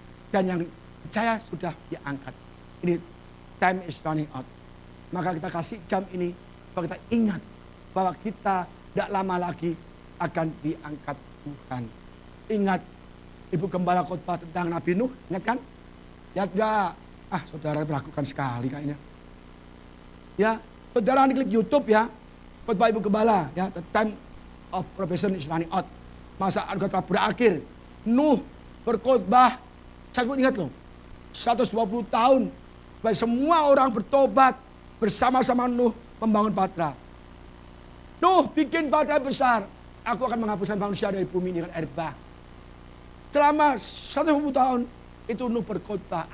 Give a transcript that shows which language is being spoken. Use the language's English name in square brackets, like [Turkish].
[Indonesian] Dan yang percaya sudah diangkat. Ini [English] time is running out. [Indonesian] Maka kita kasih jam ini, bahwa kita ingat bahwa kita tidak lama lagi akan diangkat Tuhan. Ingat Ibu Gembala khotbah tentang Nabi Nuh, ingat kan? Lihat gak? Saudara melakukan sekali kayaknya. Ya, saudara klik YouTube ya, khotbah Ibu Gembala, ya, [English] the time of probation is running out. [Indonesian] Masa anugerah telah berakhir. Nuh berkhotbah, saya pun ingat loh, 120 tahun. Supaya semua orang bertobat bersama-sama Nuh membangun Batra. Nuh bikin Batra besar. Aku akan menghapuskan manusia dari bumi dengan air bah. Selama 120 tahun itu Nuh berkhotbah.